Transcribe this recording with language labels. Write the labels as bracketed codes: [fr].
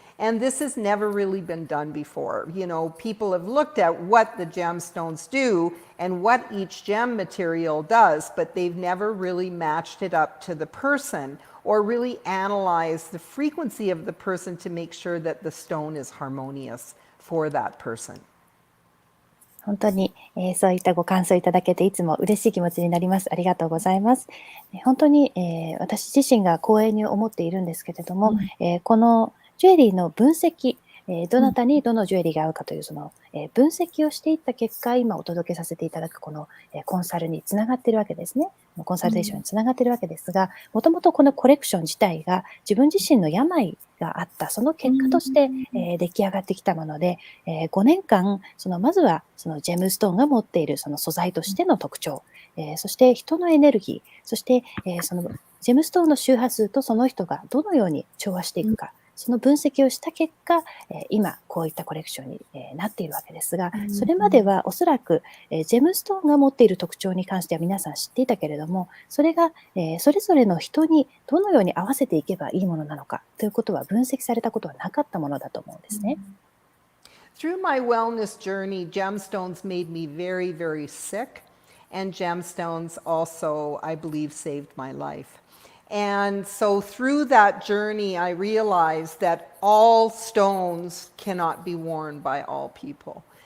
[en] And this has never really been done before. You know, people have looked at what the gemstones do and what each gem material does, but they've never really matched it up to the person or really analyzed the frequency of the person to make sure that the stone is harmonious for that person. [ja] 本当に、そういったご感想いただけていつも嬉しい気持ちになります。ありがとうございます。本当に、私自身が光栄に思っているんですけれども、このジュエリーの分析、どなたにどのジュエリーが合うかというその、分析をしていった結果、今お届けさせていただくこの、コンサルにつながっているわけですね。コンサルテーションにつながっているわけですが、もともとこのコレクション自体が自分自身の病があったその結果として、出来上がってきたもので、5年間まずはそのジェムストーンが持っているその素材としての特徴、そして人のエネルギー、そして、そのジェムストーンの周波数とその人がどのように調和していくか、その分析をした結果、今こういったコレクションになっているわけですが、それまではおそらくジェムストーンが持っている特徴に関しては皆さん知っていたけれども、それがそれぞれの人にどのように合わせていけばいいものなのかということは分析されたことはなかったものだと思うんですね。 [en] Through my wellness journey, gemstones made me very, very sick, and gemstones also, I believe, saved my life. And so through that journey, I realized that all stones cannot be worn by all people.